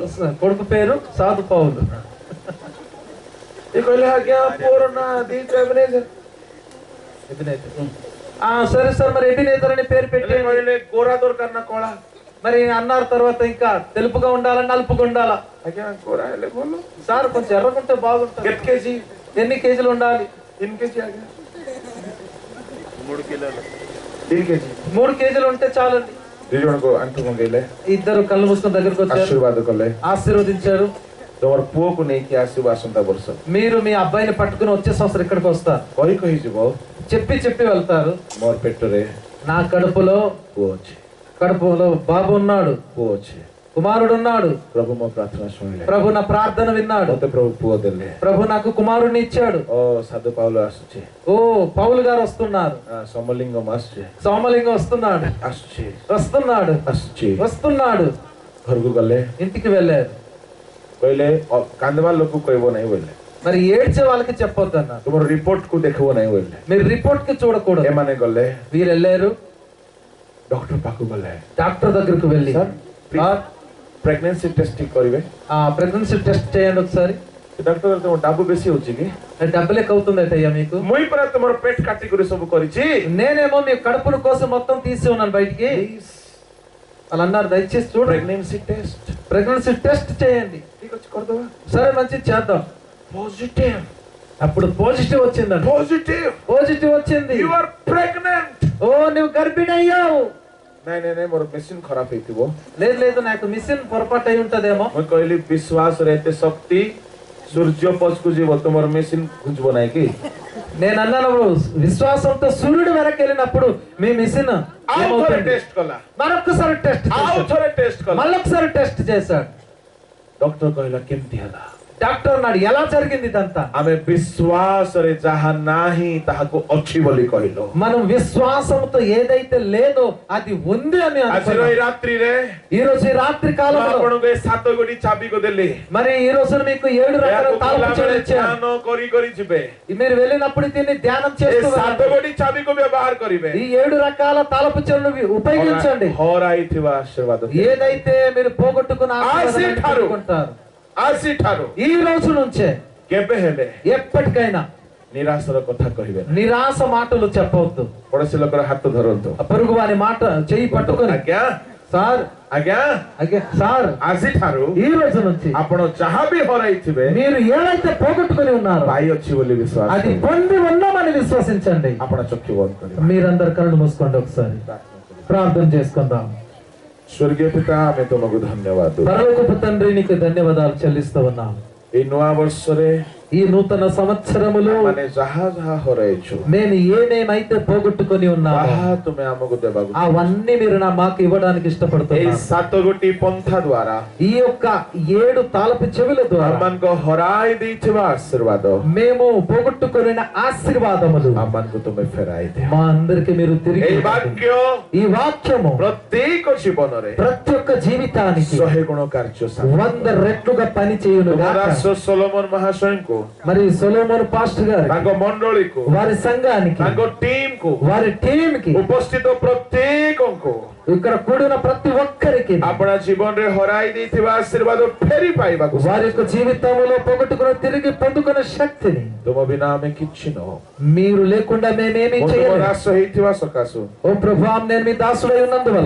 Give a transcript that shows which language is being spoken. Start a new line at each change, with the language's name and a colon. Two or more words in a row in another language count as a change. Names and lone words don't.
Telugu: కొడుకు పేరు సాధు పౌలు।
Odia: ଏ କହିଲେ ଆଜ୍ଞା ପୁଅର ନାଁ ଦିଟା ଏବେନେଜର।
Telugu: సరే సార్ మరి ఎబినేజర్ అనే పేరు పెట్టి
Odia: କହିଲେ ଗୋରା ଦରକାର ନା କଳା?
Telugu: మరి అన్నారు తర్వాత ఇంకా తెలుపుగా ఉండాలా నలుపుగా ఉండాలా?
Odia: ଆଜ୍ଞା ଗୋରା ହେଲେ ଭଲ।
Telugu: సార్ కొంచెం ఎర్రకుంటే బాగుంటుంది।
Odia: କେତେ କେଜି?
Telugu: ఎన్ని కేజీలు ఉండాలి?
Odia: 3 କେଜି ଆଜ୍ଞା। 3 କିଲୋ। 3 କେଜି।
Telugu: 3 కేజీలు ఉంటే చాలండి।
Odia: ଦି ଜଣଙ୍କୁ ଆଣ୍ଠୁ କଙ୍ଗେଇଲେ
Telugu: ఇద్దరు కళ్ళు మూసుకొని దగ్గరికి వచ్చారు।
Odia: ଆଶୀର୍ବାଦ କଲେ
Telugu: ఆశీర్వదించారు।
Odia: ତମର ପୁଅକୁ ନେଇକି ଆସିବ ଆସନ୍ତା ବର୍ଷ।
Telugu: మీరు మీ అబ్బాయిని పట్టుకుని వచ్చే సంవత్సరం ఇక్కడికి వస్తారు।
Odia: କହି କହି ଯିବ
Telugu: చెప్పి చెప్పి వెళ్తారు।
Odia: ମୋର ପେଟରେ
Telugu: నా కడుపులో
Odia: ପୁଅ ଅଛି।
Telugu: బాబు ఉన్నాడు,
Odia: ପୁଅ ଅଛି।
Telugu: కుమారుడు ఉన్నాడు।
Odia: ପ୍ରଭୁ ମୋ ପ୍ରାର୍ଥନା ଶୁଣିଲେ।
Telugu: ప్రభు నా ప్రార్థన విన్నాడు।
Odia: ମତେ ପ୍ରଭୁ ପୁଅ ଦେଲେ।
Telugu: ప్రభు నాకు కుమారుడిని ఇచ్చాడు।
Odia: ଓ ସାଧୁ ପାଉଲ ଆସୁଛି।
Telugu: ఓ పౌలు గారు వస్తున్నారు।
Odia: ସମଲିଙ୍ଗମ ଆସୁଛି।
Telugu: సోమలింగం వస్తున్నాడు।
Odia: ଆସୁଛି
Telugu: వస్తున్నాడు
Odia: ଆସୁଛି।
Telugu: వస్తున్నాడు।
Odia: ଘରକୁ ଗଲେ
Telugu: ఇంటికి వెళ్ళారు।
Odia: କହିଲେ କାନ୍ଦବା ଲୋକକୁ କହିବ ନାହିଁ ବୋଇଲେ।
Telugu: మరి ఏడ్చే వాళ్ళకి చెప్పొద్దు అన్నారు।
Odia: ତୁମର ରିପୋର୍ଟକୁ ଦେଖିବ ନାହିଁ ବୋଇଲେ।
Telugu: మీరు రిపోర్ట్ కి చూడకూడదు।
Odia: ଏମାନେ ଗଲେ
Telugu: వీరు వెళ్ళారు।
Odia: ଡକ୍ଟର ପାଖକୁ ଗଲେ।
Telugu: డాక్టర్ దగ్గరకు వెళ్ళి
English: pregnancy test
Odia: କରିବେ।
English: pregnancy test
Telugu: చేయండి ఒకసారి।
Odia: ଡକ୍ଟର ତମ ଡାବୁ ବେଶୀ ହଉଛି କି?
Telugu: డబ్బులు ఎక్కువ అవుతుందట అయ్యా మీకు।
Odia: ମୁଇଁ ପରା ତୁମର ପେଟ କାଟିକରି ସବୁ କରିଛି।
Telugu: నేనేమో మీ కడుపుల కోసం మొత్తం తీసి ఉన్నాను బయటికి। వాళ్ళు అన్నారు దయచేసి చూడండి
English: pregnancy test pregnancy test
Telugu: చేయండి।
Odia: ଠିକ ଅଛି କରିଦବା।
Telugu: సరే మంచిది చేద్దాం। పాజిటివ్। అప్పుడు పాజిటివ్ వచ్చిందండి। పాజిటివ్ వచ్చింది।
English: you are pregnant.
Telugu: ఓ నువ్వు గర్భిణి అయ్యావు।
Odia: ନାଇଁ ନାଇଁ ନାଇଁ ମୋର ମେସିନ୍ ଖରାପ ହେଇଥିବ।
Telugu: లేదు లేదు నాకు మిషన్ పొరపాటు అయి ఉంటదేమో।
Odia: ମୁଁ କହିଲି ବିଶ୍ୱାସରେ ଏତେ ଶକ୍ତି ସୂର୍ଯ୍ୟ ପଛକୁ ଯିବ ତୁମର ମେସିନ୍ ଘୁଞ୍ଚିବ ନାହିଁ କି?
Telugu: నేను అన్నాను విశ్వాసంతో సూర్యుడు వెనక్కి వెళ్ళినప్పుడు మీ మిషన్
Odia: టెస్ట్ కଲା।
Telugu: మరొకసారి టెస్ట్ మళ్ళొకసారి టెస్ట్ చేశాడు।
Odia: డాక్టర్ କହିଲା କେମିତି ହେଲା?
Telugu: డాక్టర్ అన్నాడు ఎలా జరిగింది ఇదంతా?
Odia: ଆମେ ବିଶ୍ୱାସରେ ଯାହା ନାହିଁ ତାହାକୁ ଅଛି ବୋଲି କହିଲୁ।
Telugu: మనం విశ్వాసంతో ఏదైతే లేదో అది ఉంది అని
Odia: ଆଜିର ଏଇ ରାତ୍ରିରେ
Telugu: ఈ రోజు ఈ రాత్రి కాలంలో
Odia: ଆପଣଙ୍କୁ ଏ 7 ଗୋଟି ଚାବିକୁ ଦେଲି।
Telugu: మరి ఈ రోజు మీకు 7 రకాల తాళపు చెవులు ఇచ్చాను।
Odia: ଧ୍ୟାନ କରି କରି ଯିବେ।
Telugu: మీరు వెళ్ళినప్పుడు దీన్ని ధ్యానం చేస్తూ
Odia: 7 ଗୋଟି ଚାବିକୁ ବ୍ୟବହାର କରିବେ।
Telugu: ఈ 7 రకాల తాళపు చెవులను ఉపయోగించండి।
Odia: ହରାଇଥିବା ଆଶୀର୍ବାଦ
Telugu: ఏదైతే మీరు పోగొట్టుకున్న ఆశీర్వాదాన్ని పొందుకుంటారు ఆశీర్వాదం ఈ రోజు నుంచే
Odia: କେବେ ହେଲେ
Telugu: ఎప్పటికైనా
Odia: ନିରାଶର କଥା କହିବେ।
Telugu: నిరాశ మాటలు చెప్పవద్దు।
Odia: ପଡ଼ୋଶୀ ଲୋକର ହାତ ଧରନ୍ତୁ।
Telugu: పొరుగు వారి మాట చెయ్యి పట్టుకొని
Odia: ଆଜ୍ଞା
Telugu: సార్
Odia: ଆଜ୍ଞା ଆଜ୍ଞା సార్ ଆଜିଠାରୁ
Telugu: ఈ రోజు నుంచి
Odia: ଆପଣ ଯାହା ବି ହରାଇଥିବେ
Telugu: మీరు ఏదైతే పోగొట్టుకొని ఉన్నారో
Odia: ପାଇ ଅଛି ବୋଲି ବିଶ୍ୱାସ
Telugu: అది పొంది ఉన్నామని విశ్వసించండి।
Odia: ଆପଣ ଚକ୍ଷୁ ବନ୍ଦ କରିବେ।
Telugu: మీరందరు కళ్ళు మూసుకోండి ఒకసారి ప్రార్థన చేసుకుందాం।
Odia: ସ୍ୱର୍ଗୀୟ ପିତା ଆମେ ତୁମକୁ ଧନ୍ୟବାଦ।
Telugu: పరలోకపు తండ్రి నీకు ధన్యవాదాలు చెల్లిస్తూ ఉన్నాం।
Odia: ଏଇ ନୂଆ ବର୍ଷରେ
Telugu: ఈ నూతన సంవత్సరములో
Odia: ମାନେ ଯାହା ଯାହା ହରାଇଛୁ
Telugu: నేను ఏమేమైతే పోగొట్టుకొని ఉన్నానో
Odia: ତାହା ତୁମେ ଆମକୁ ଦେବାକୁ
Telugu: అవన్నీ మీరు మాకు ఇవ్వడానికి
Odia: ଏଇ
Telugu: ఇష్టపడుతున్నారు.
Odia: 7 ଗୋଟି ପନ୍ଥା ଦ୍ୱାରା
Telugu: ఈ యొక్క 7 తాళపు చెవుల ద్వారా
Odia: ଆମମାନଙ୍କୁ ହରାଇ ଦେଇଥିବା ଆଶୀର୍ବାଦ
Telugu: మేము పోగొట్టుకొని ఆశీర్వాదములు
Odia: ଆମମାନଙ୍କୁ ତୁମେ ଫେରାଇ ଦିଅ।
Telugu: మా అందరికి మీరు తిరిగి
Odia: ଏଇ
Telugu: ఇవ్వండి.
Odia: ବାକ୍ୟ
Telugu: ఈ వాక్యము
Odia: ପ୍ରତ୍ୟେକ ଜୀବନରେ
Telugu: ప్రతి ఒక్క జీవితానికి
Odia: 100 ଗୁଣ କାର୍ଯ୍ୟ
Telugu: 100 రెట్లుగా పని చేయును గాక.
Odia: ଦାସ ସୋଲୋମନ ମହାଶୟଙ୍କୁ
Telugu: మరి సొలొమోను పాస్టర్ గారు
Odia: ତାଙ୍କ ମଣ୍ଡଳୀକୁ
Telugu: వారి సంఘానికి
Odia: ତାଙ୍କ ଟିମକୁ
Telugu: వారి టీమ్ కి
Odia: ଉପସ୍ଥିତ ପ୍ରତ୍ୟେକଙ୍କୁ
Telugu: ఇక్కడ కూడిన ప్రతి ఒక్కరికి
Odia: ଆପଣ ଜୀବନରେ ହରାଇ ଦେଇଥିବା ଆଶୀର୍ବାଦ ଫେରି ପାଇବାକୁ
Telugu: వారి యొక్క జీవితంలో పోగొట్టుకుని తిరిగి పొందుకునే శక్తిని
Odia: ତୁମ ବିନା ଆମେ କିଛି ନୁହଁ।
Telugu: మీరు లేకుండా మేమేమీ
Odia: ମୁଁ ତୁମ
Telugu: చేయలేము.
Odia: ଦାସ ହେଇଥିବା ସକାଶୁ
Telugu: ఓ ప్రభువా నేను మీ దాసుడై ఉన్నందువల్ల